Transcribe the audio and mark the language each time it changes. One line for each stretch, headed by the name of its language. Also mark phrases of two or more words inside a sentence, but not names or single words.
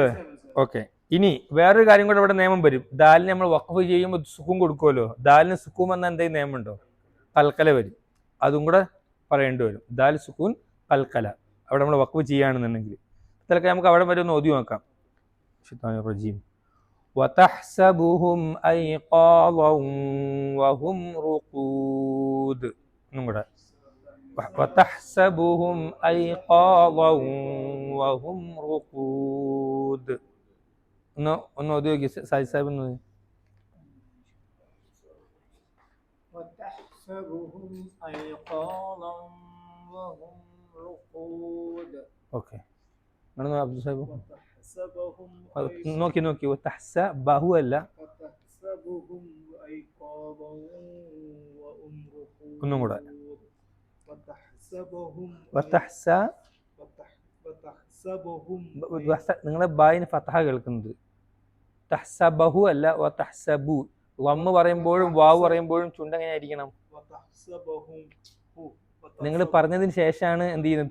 Malayalam: ഓക്കെ, ഇനി വേറൊരു കാര്യം കൂടെ ഇവിടെ നിയമം വരും. ദാലിന് നമ്മൾ വഖഫ് ചെയ്യുമ്പോൾ സുക്കൂൻ കൊടുക്കുമല്ലോ. ദാലിന് സുക്കൂൻ വന്ന എന്തെങ്കിലും നിയമമുണ്ടോ? കൽക്കല വരും. അതും കൂടെ പറയേണ്ടി വരും. ദാൽ സുക്കൂൻ കൽക്കല അവിടെ നമ്മൾ വഖഫ് ചെയ്യുകയാണെന്നുണ്ടെങ്കിൽ. തൽക്കാലം നമുക്ക് അവിടെ വരെ ഒന്ന് ഓതി നോക്കാം.
Arabic: റജീം وتحسبهم أيقاظا وهم رقود.
Malayalam: ഒന്നും കൂടെ.
Arabic: وتحسبهم أيقاظا وهم رقود.
Malayalam: ഒന്ന് ഓതി നോക്കി സാജിദ് സാഹിബ്. ഒന്ന്
Arabic: وتحسبهم أيقاظا وهم رقود.
Malayalam: ഓക്കെ, നിങ്ങൾ അബ്ദുൽ സാഹിബ്
Arabic: وتحسبهم
Malayalam: നോക്കി ബഹു അല്ല,
Arabic: وتحسبهم أيقاظا وهم رقود.
Malayalam: ഒന്നും കൂടെ.
Arabic: وتحسبهم
Malayalam: നിങ്ങളെ ബായിന് ഫതഹ കേൾക്കുന്നത്. തഹ്സബഹു അല്ല, വതഹ്സബു. വമ്മ് പറയുമ്പോഴും വാവ് പറയുമ്പോഴും ചുണ്ട് എങ്ങനെ ആയിരിക്കണം? നിങ്ങൾ പറഞ്ഞതിന് ശേഷമാണ് എന്ത് ചെയ്യുന്നത്?